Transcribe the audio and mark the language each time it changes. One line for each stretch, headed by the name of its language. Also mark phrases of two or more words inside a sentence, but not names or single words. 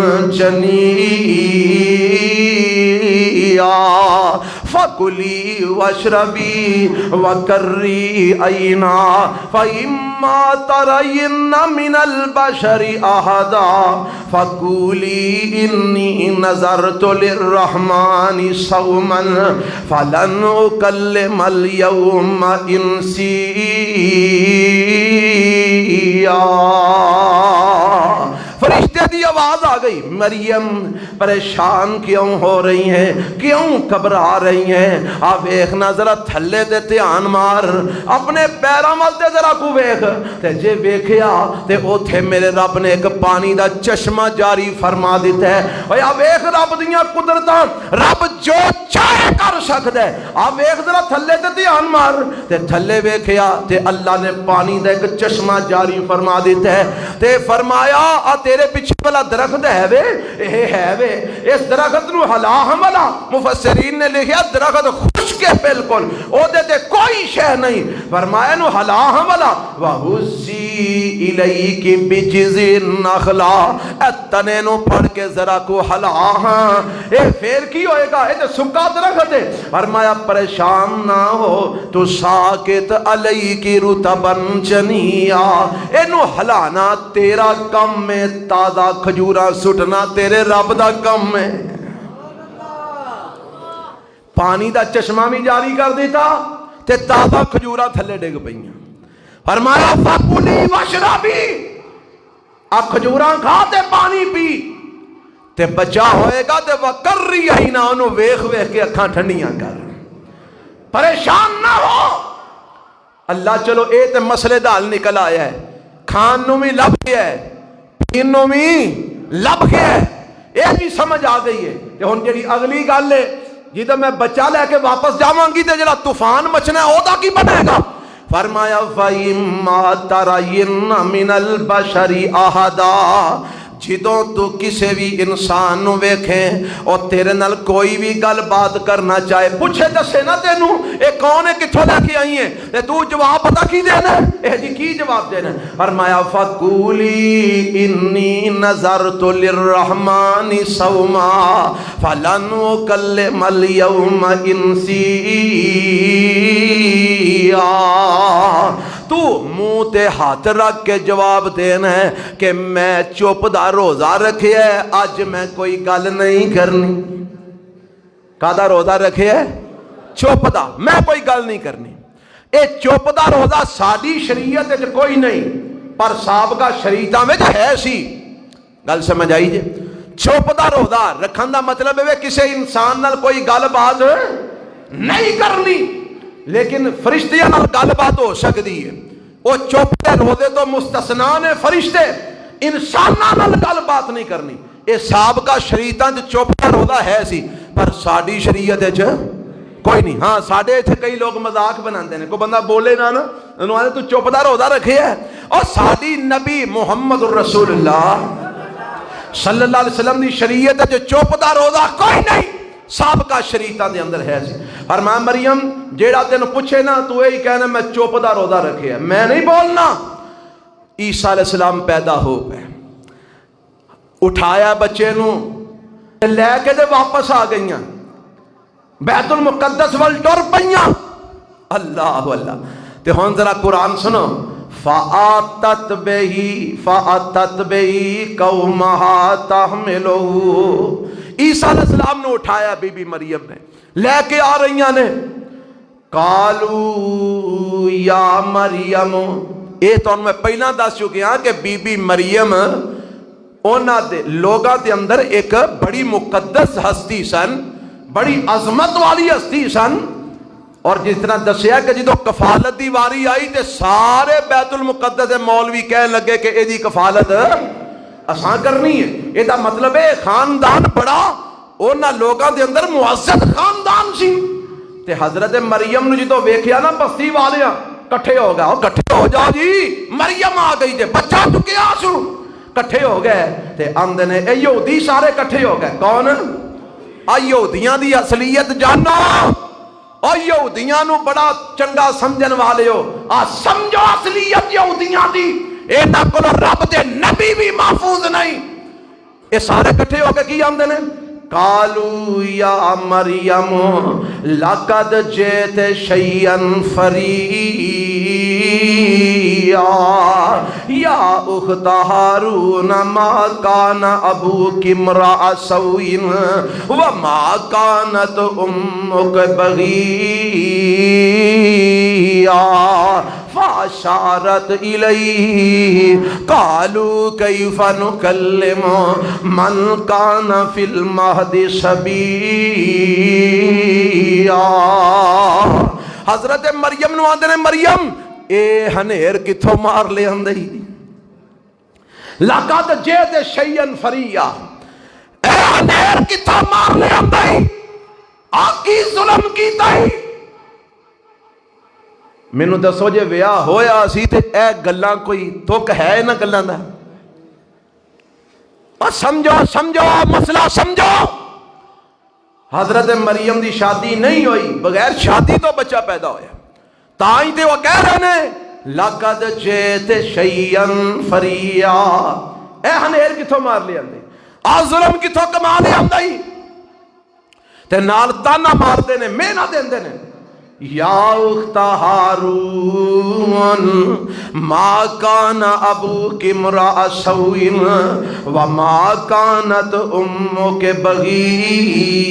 Arabic: جنیا فَكُلِي وَاشْرَبِي وَقَرِّي عَيْنًا فَإِمَّا تَرَيِنَّ مِنَ الْبَشَرِ أَحَدًا فَقُولِي إِنِّي نَذَرْتُ لِلرَّحْمَنِ صَوْمًا فَلَنْ أُكَلِّمَ الْيَوْمَ إِنْسِيًّا.
Punjabi: فرشتے دی آواز آ گئی مریم پریشان کیوں ہو رہی ہیں، کیوں گھبرا رہی ہیں؟ آپ ویکھنا ذرا تھلے تے دھیان مار، اپنے پیراں ول تے ذرا کو ویکھ. تے جے ویکھیا تے اوتھے میرے رب نے ایک پانی دا چشمہ جاری فرما دیتا ہے. اوے آ ویکھ رب دیاں قدرتاں، رب جو چاہے کر سکدا ہے. آ ویکھ ذرا تھلے تے دھیان مار. تے تھلے ویکھیا تے اللہ نے پانی دا ایک چشمہ جاری فرما دیتا ہے. تے فرمایا آ تیرے پیچھے والا درخت ہے وے، اے ہے وے، اس درخت نو ہلا حملا. مفسرین نے لکھیا درخت خشک ہے بالکل، او دے تے کوئی شے نہیں. فرمایا نو ہلا حملا
Arabic: وَهُزِّي إِلَيْكِ بِجِذِعِ النَّخْلَةِ.
Punjabi: اے تنے نو پڑھ کے ذرا کو ہلا ہاں، اے پھر کی ہوئے گا؟ اے تے سکا درخت ہے. فرمایا پریشان نہ ہو تو
Arabic: ساکت علیک رطبا جنیا.
Punjabi: اے نو ہلانا تیرا کم میں، تازہ کھجوراں سٹنا تیرے رب دا کم ہے. پانی دا چشمہ بھی جاری کر دیتا تے تازہ کھجوراں تھلے ڈگ پئیاں. فرمایا
Arabic: فَكُلِي وَاشْرَبِي،
Punjabi: اب کھجوراں کھا تے پانی پی تے بچا ہوئے گا. تے
Arabic: وَقَرِّي عَيْنًا،
Punjabi: انہوں ویکھ ویکھ کے اکھاں ٹھنڈیاں کر. پریشان نہ ہو. اللہ چلو اے تے مسئلے دا حل نکل آیا ہے، کھان نو بھی لب گیا ہے، انہوں بھی لب گیا ہے، یہ بھی سمجھ آ گئی ہے. کہ ہن جڑی اگلی گل ہے جی تو میں بچہ لے کے واپس جاواں گی تے جڑا طوفان مچنا ہے او دا کی بنے گا؟
Arabic: فرمایا فَإِمَّا تَرَيِنَّ مِنَ الْبَشَرِ أَحَدًا،
Punjabi: جدوں تو کسے بھی انسان نو ویکھیں اور تیرے نال کوئی بھی گل بات کرنا چاہے، پوچھے دسے نا تینوں اے کون ہے، کتھوں لے کے آئی ہیں، تے تو جواب پتہ کی دینا ہے؟ اے جی کی جواب دینا ہے؟
Arabic: فرمایا فَقُولِي إِنِّي نَذَرْتُ لِلرَّحْمَنِ صَوْمًا فَلَنْ أُكَلِّمَ الْيَوْمَ إِنْسِيًّا.
Punjabi: تو منہ تے ہاتھ رکھ کے جواب دینا ہے کہ میں چپ دا روزہ رکھے ہے، آج میں کوئی گل نہیں کرنی. کادا روزہ رکھے ہے؟ چپ دا، میں کوئی گل نہیں کرنی. اے چپ دا روزہ ساری شریعت وچ کوئی نہیں، پر سابقہ شریعتاں وچ ہے سی. گل سمجھ آئی جی؟ چپ دا روزہ رکھن دا مطلب ہے کسی انسان نال کوئی گل بات نہیں کرنی. لیکن فرشتیاں نال گل بات ہو سکتی ہے. وہ چپ کے روزے تو مستثنا نے فرشتے، انساناں نال گل بات نہیں کرنی. یہ سابقہ شریعتاں وچ چپ کا روزہ ہے سی، پر ساڈی شریعت وچ کوئی نہیں. ہاں ساڈے اتنے کئی لوگ مذاق بناتے ہیں، کوئی بندہ بولے نہ انہوں آدھے تو چپ دا روزہ رکھے ہے. اور ساڈی نبی محمد الرسول اللہ
Arabic: صلی اللہ علیہ وسلم
Punjabi: دی شریعت جو چپ دا روزہ کوئی نہیں، سابقہ شریعتاں دے اندر ہے سی. فرمایا مریم جیڑا تینوں پوچھے نا تو یہی کہنا میں چپ دا روزہ رکھے ہے، میں نہیں بولنا. عیسیٰ
Arabic: علیہ السلام
Punjabi: پیدا ہو گئے، اٹھایا بچے نو لے کے دے واپس آ گئیاں، بیت المقدس وال ٹر پئیاں. اللہ اللہ. تے ہن ذرا قرآن سنو.
Arabic: فَآتَتْ بِهِ قَوْمَهَا تَحْمِلُهُ.
Punjabi: عیسیٰ
Arabic: علیہ السلام
Punjabi: نے اٹھایا بی بی مریم نے، لے کے آ رہی نے.
Arabic: قالوا یا مریم،
Punjabi: یہ تو میں پہلا دس چکے ہاں کہ بی بی مریم اونا دے لوگاں دے اندر ایک بڑی مقدس ہستی سن، بڑی عظمت والی ہستی سن. اور جس طرح دسیا کہ جدو کفالت دی واری آئی تے سارے بیت المقدس مولوی کہنے لگے کہ یہ دی کفالت اساں کرنی ہے. یہ دا مطلب ہے خاندان بڑا اونا لوگاں دے اندر معزز خاندان سی. تے حضرت مریم نے جدو ویکھیا نا بستی والیاں کٹھے ہو گئے، کٹھے ہو جاؤ جی مریم آ گئی تے بچہ چکیا سو. کٹھے ہو گئے تے آندے نے اے یہودی سارے کٹھے ہو گئے. کون؟ یہودیاں دی اصلیت جانو، اور یہودیاں نو بڑا چنگا سمجھن والے ہو. سمجھو اصلیت یہودیاں دی، انہاں کول رب دے نبی بھی محفوظ نہیں. یہ سارے کٹھے ہو کے کی آندے نے
Arabic: قالوا یا مریم لقد جئت شیئا فریعا یا اخت ہارون ما کان ابوک امرأ سوء وما کانت امک بغیا فاشارت الیہ قالوا کیف نکلم من کان فی المہد صبیا.
Punjabi: حضرت مریم نو آندے نے مریم اے ہنیر کتھوں مار لے اندئی.
Arabic: لقد جئت شیئا فریا،
Punjabi: اے ہنیر کتھوں مار لے اندئی، آکی ظلم کیتا ہی. مینوں دسو جے ویاہ ہویا سی تے اے گلاں کوئی تک ہے نہ گلاں دا. اور سمجھو مسئلہ سمجھو. حضرت مریم دی شادی نہیں ہوئی، بغیر شادی تو بچہ پیدا ہویا. تائیں تے وہ کہہ رہے نے
Arabic: لقد جئت شیئا فریا،
Punjabi: اے ہنیر کتھوں مار لے اندے، آ ظلم کتھوں کما لے اندے. تے نال تانا مار دے نے، مینا دے اندے نے
Arabic: یا اخت ہارون ما کان ابوک امرأ سوء وما کانت امک بغیا.